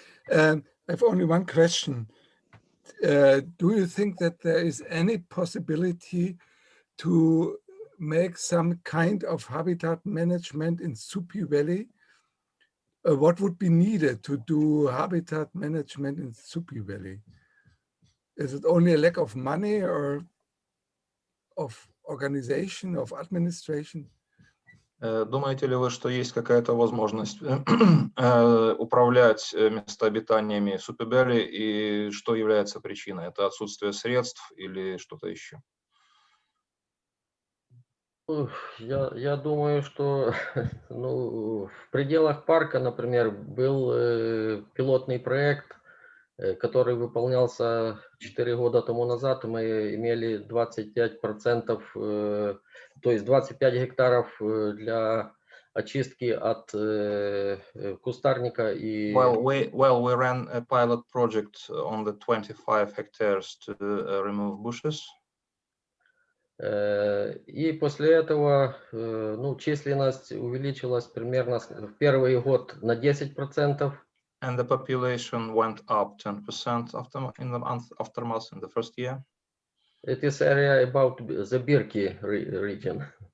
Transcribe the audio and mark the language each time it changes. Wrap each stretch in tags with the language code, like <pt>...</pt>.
<en>I have only one question. Do you think that there is any possibility to make some kind of habitat management in Supi Valley? What would be needed to do habitat management in Supi Valley? Is it only a lack of money or of organization, of administration?</en> <ru>Думаете ли вы, что есть какая-то возможность управлять местообитаниями Супи-Вэлли, и что является причиной? Это отсутствие средств или что-то еще? Я думаю, что в пределах парка, например, был пилотный проект, который выполнялся 4 года тому назад. Мы имели 25%, то есть 25 гектаров для очистки от кустарника и...</ru> <en>Well, we ran a pilot project on the 25 hectares to remove bushes.</en> <ru>И после этого численность увеличилась примерно в первый год на 10%.</ru> <en>And the population went up 10% in the aftermath in the first year. It is area about the Birki region.</en>